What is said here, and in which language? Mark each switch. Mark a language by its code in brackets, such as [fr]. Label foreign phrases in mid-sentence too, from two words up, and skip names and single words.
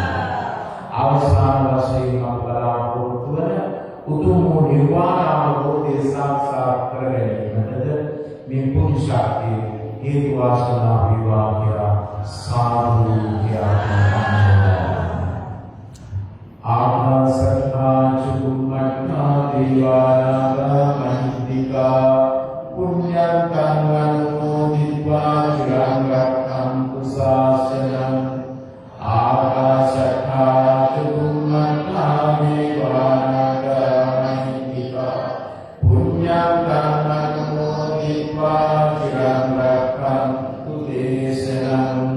[si] අවසාන වශයෙන් අපලාපොරොත්තු වන උතුම් නිර්වාණ අවබෝධය සාක්ෂාත් කර ගැනීමටද මේ පුණ්‍ය ශක්තිය හේතු වාසනා වේවා කියලා සාදු කියනවා. [pi] ආකාශත්තා චුම්මත්තා දේවානාගා මහින්దికා පුඤ්ඤං කම්මනෝදිत्वा චිරං රක්ඛන්තු ශාසනං. ආකාශත්තා චුම්මත්තා දේවානාගා මහින්దికා පුඤ්ඤං කම්මනෝදිत्वा චිරං රක්ඛන්තු දේශනං.